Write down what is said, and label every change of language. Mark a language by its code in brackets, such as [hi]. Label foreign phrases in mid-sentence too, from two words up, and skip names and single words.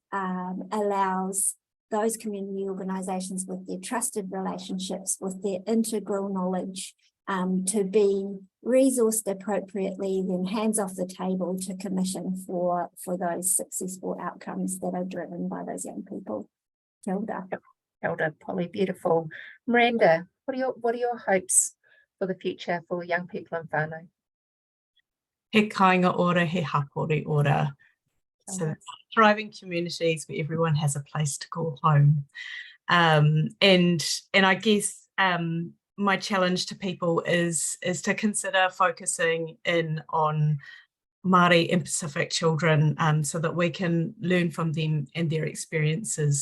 [en] allows those community organisations with their trusted relationships, with their integral knowledge, to be resourced appropriately, then hands off the table to commission for those successful outcomes that are driven by those young people. Hilda. Hilda, Polly, beautiful. Miranda, what are your hopes for the future for young people in whānau? [mi] He kainga ora, he hapori ora. [en] So thriving communities where everyone has a place to call home. And I guess my challenge to people is to consider focusing in on Māori and Pacific children, so that we can learn from them and their experiences.